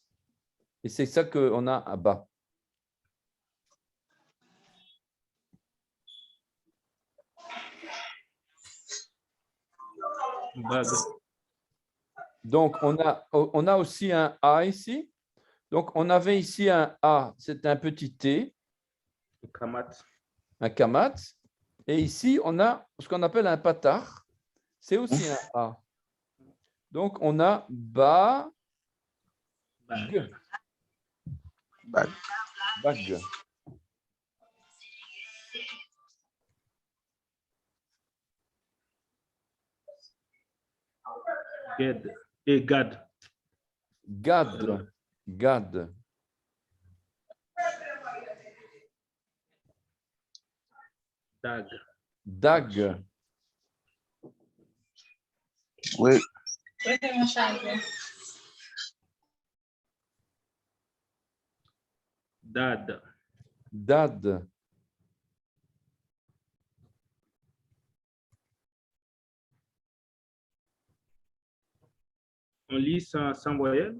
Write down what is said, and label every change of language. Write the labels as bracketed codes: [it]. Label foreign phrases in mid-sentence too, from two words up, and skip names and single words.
[fr] Et c'est ça qu'on a à bas. Donc, on a aussi un A ici. Donc, on avait ici un A, c'est un petit T. Un kamat. Et ici, on a ce qu'on appelle un patar. C'est aussi un A. Donc, on a ba, g. Bag. Gad. Et Gad. Gad. Gad. Dag. Dag. Oui, Dad. Dad. On lit sans voyelle.